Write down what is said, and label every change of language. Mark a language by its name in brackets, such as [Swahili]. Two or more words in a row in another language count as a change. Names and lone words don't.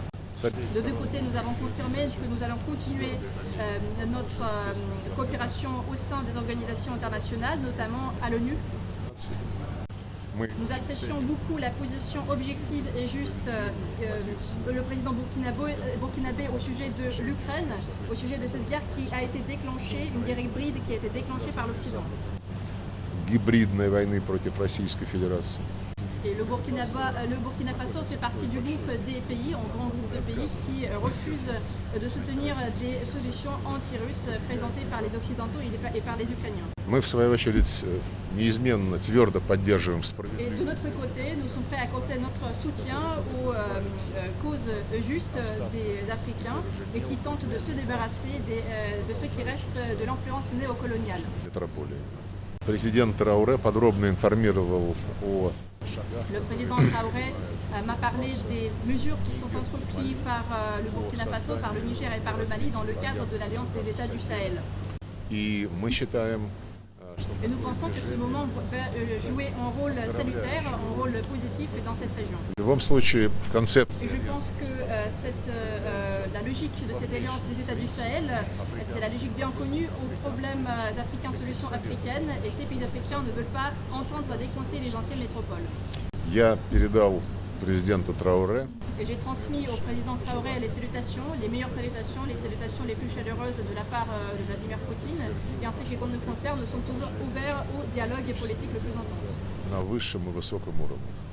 [French] De deux côtés, nous avons confirmé que nous allons continuer notre coopération au sein des organisations internationales, notamment à l'ONU. Nous apprécions beaucoup la position objective et juste le président burkinabé au sujet de l'Ukraine, au sujet de cette guerre qui a été déclenchée, une guerre hybride qui a été déclenchée par l'Occident. [Russian] Гибридной войны против Российской Федерации. [French] Et le Burkina Faso fait partie du groupe des pays, un grand groupe de pays qui refusent de soutenir des solutions anti-russes présentées par les Occidentaux et par les Ukrainiens. [Russian] Мы, в свою очередь, неизменно, твердо поддерживаем [French] Et [Russian] справедливость. [French] de notre côté, nous sommes prêts à apporter notre soutien aux causes justes des Africains et qui tentent de se débarrasser de ce qui reste de l'influence néocoloniale. [Russian] Метрополии. Президент Трауре подробно информировал о шагах. [French] Le président Traoré m'a parlé des mesures qui sont entreprises par le Burkina Faso, par le Niger et par le Mali dans le cadre de l'Alliance des États du Sahel. [Russian] И мы считаем, что [French] Et nous pensons que ce moment va jouer un rôle salutaire, un rôle positif dans cette région. [Russian] в любом случае в концепции [French] Et je pense que la logique de cette alliance des États du Sahel, c'est la logique bien connue aux problèmes africains, solutions africaines, et ces pays africains ne veulent pas entendre déconseiller les anciennes métropoles. [Russian] я передал президенту Трауре [French] Et j'ai transmis au président Traoré les meilleures salutations, les salutations les plus chaleureuses de la part de Vladimir Poutine, et ainsi que les comptes de concert, nous sommes toujours ouverts au dialogue politique le plus intense. [Russian] на высшем и высоком уровне.